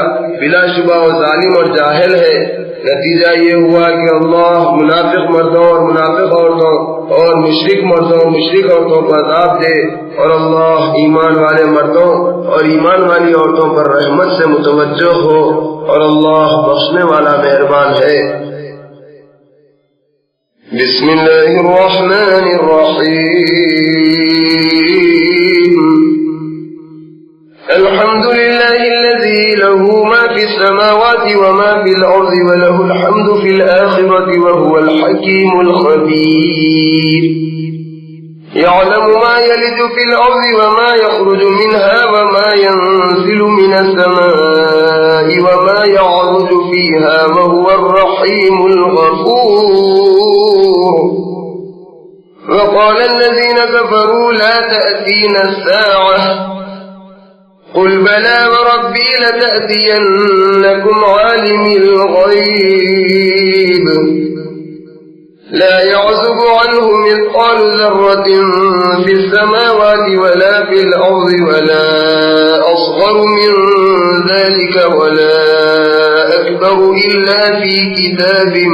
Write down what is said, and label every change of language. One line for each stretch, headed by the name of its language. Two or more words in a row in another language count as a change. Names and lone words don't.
Urdu: بلاشبہ وہ ظالم اور جاہل ہے۔ نتیجہ یہ ہوا کہ اللہ منافق مردوں اور منافق عورتوں اور مشرک مردوں اور مشرک عورتوں کو عذاب دے اور اللہ ایمان والے مردوں اور ایمان والی عورتوں پر رحمت سے متوجہ ہو اور اللہ بخشنے والا مہربان ہے.
Arabic: بسم الله الرحمن الرحيم. الحمد لله الذي له ما في السماوات وما في الأرض وله الحمد في الآخرة وهو الحكيم الخبير. يعلم ما يلج في الأرض وما يخرج منها وما ينزل من السماء وما يعرج فيها وهو الرحيم الغفور. वक़ाल الذين كفروا لا تأتينا الساعة قل بلى وربي لتأتينكم عالم الغيب لا يعزب عنه مثقال ذرة في السماوات ولا في الأرض ولا أصغر من ذلك ولا أكبر إلا في كتاب